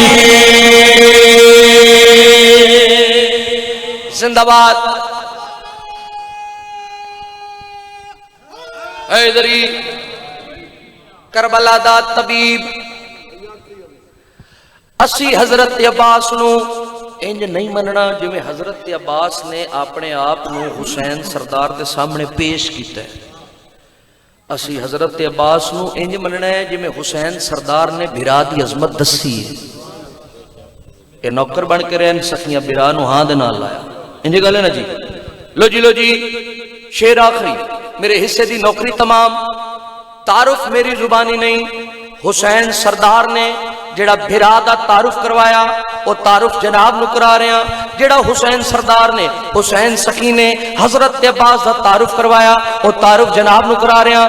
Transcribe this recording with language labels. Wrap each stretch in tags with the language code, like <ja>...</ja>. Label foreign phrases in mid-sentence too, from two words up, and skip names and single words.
<pa>زندہ باد حیدری کربلا دا طبیب. اسی حضرت عباس نو انج نہیں مننا جویں حضرت عباس نے اپنے آپ نو حسین سردار دے سامنے پیش کیتا ہے. اسی حضرت عباس نو انج مننا ہے جویں حسین سردار نے بھرا دی عظمت دسی ہے. اے نوکر بن کے رہن سکیاں بھرا نو ہاں دے نال لایا. انج گل ہے نا جی. لو جی شیر آخری میرے حصے دی نوکری تمام. تعارف میری زبانی نہیں، حسین سردار نے جڑا بھرا دا تعارف کروایا وہ تعارف جناب نو کرا رہے ہیں. جڑا حسین سردار نے حسین سکی نے حضرت عباس دا تعارف کروایا وہ تعارف جناب نو کرا رہے ہیں.</pa>